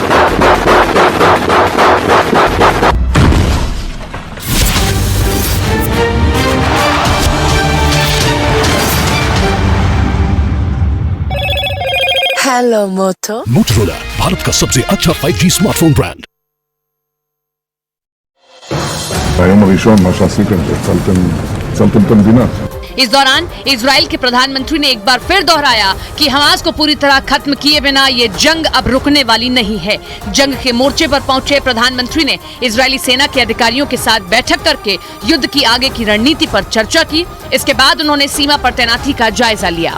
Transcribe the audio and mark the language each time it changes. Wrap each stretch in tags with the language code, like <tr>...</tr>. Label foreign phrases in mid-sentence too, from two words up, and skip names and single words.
<en>Hello Moto.</en> <hi>मोटोरोला भारत का सबसे अच्छा 5G</hi> <en>smartphone brand.</en> <he>ביום הראשון מה שעשיתם זה הצלתם את המדינה।</he> <hi>इस दौरान इजराइल के प्रधानमंत्री ने एक बार फिर दोहराया कि हमास को पूरी तरह खत्म किए बिना ये जंग अब रुकने वाली नहीं है। जंग के मोर्चे पर पहुंचे प्रधानमंत्री ने इजरायली सेना के अधिकारियों के साथ बैठक करके युद्ध की आगे की रणनीति पर चर्चा की। इसके बाद उन्होंने सीमा पर तैनाती का जायजा लिया।</hi>